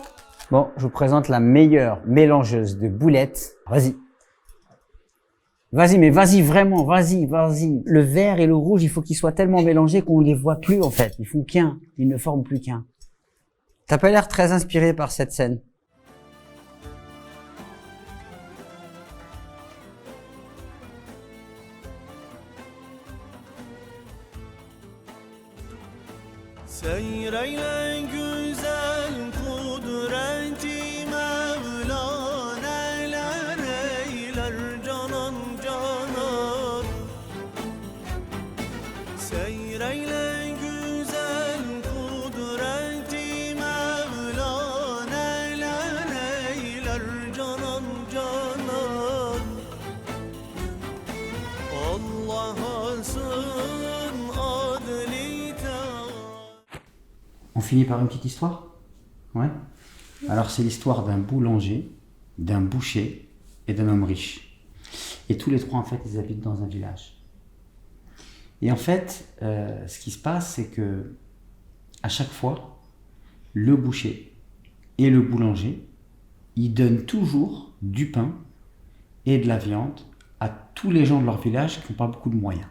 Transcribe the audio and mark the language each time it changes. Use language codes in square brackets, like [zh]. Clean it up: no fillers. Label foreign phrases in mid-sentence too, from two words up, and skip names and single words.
[fr] Bon, je vous présente la meilleure mélangeuse de boulettes. Vas-y. Vas-y, mais vas-y, vraiment, vas-y, vas-y. Le vert et le rouge, il faut qu'ils soient tellement mélangés qu'on ne les voit plus, en fait. Ils font qu'un. Ils ne forment plus qu'un. T'as pas l'air très inspiré par cette scène. [tr] Seyreyle güzel kudreti Mevla neler eyler canan canan Seyreyle güzel kudreti Mevla neler eyler canan canan Allah'a sığın adli [fr] On finit par une petite histoire? Ouais. Alors c'est l'histoire d'un boulanger, d'un boucher et d'un homme riche. Et tous les trois en fait ils habitent dans un village. Et en fait ce qui se passe c'est que à chaque fois le boucher et le boulanger ils donnent toujours du pain et de la viande à tous les gens de leur village qui n'ont pas beaucoup de moyens.